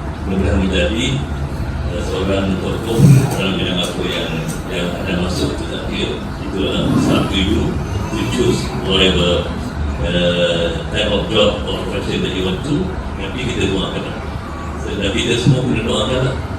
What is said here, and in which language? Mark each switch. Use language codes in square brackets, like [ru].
[id] Mudah-mudahan menjadi seorang tokoh dalam bidang apa yang ada masuk ke dalam dia. Itulah [en] up to you to choose whatever type of job or profession that you want to. [id] Nanti kita doakan. Dan kita semua boleh doakan lah.